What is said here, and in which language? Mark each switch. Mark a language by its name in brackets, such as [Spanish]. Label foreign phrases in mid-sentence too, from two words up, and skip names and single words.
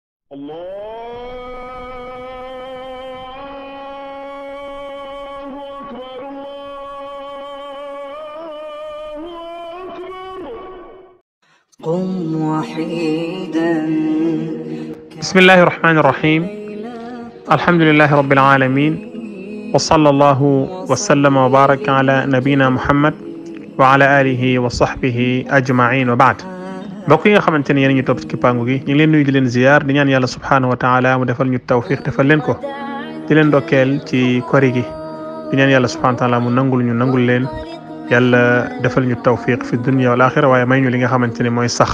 [Arabic] قم وحيدا. بسم الله الرحمن الرحيم. الحمد لله رب العالمين، وصلى الله وسلم وبارك على نبينا محمد وعلى آله وصحبه أجمعين وبعد. [Wolof] mbokk yi nga xamante ne yéen ñu topp ci kippaangu gi ñu ngi leen nuyu di leen ziyaar di ñaan yàlla [Arabic] سبحانه وتعالى [Wolof] mu defal ñu tawfiq defal leen ko di leen ndokkeel ci kori gi di ñaan yàlla [Arabic] سبحانه وتعالى [Wolof] mu nangul leen yàlla defal ñu tawfiq fi [Arabic] الدنيا والآخرة [Wolof] waaye may ñu li nga xamante ne mooy sax.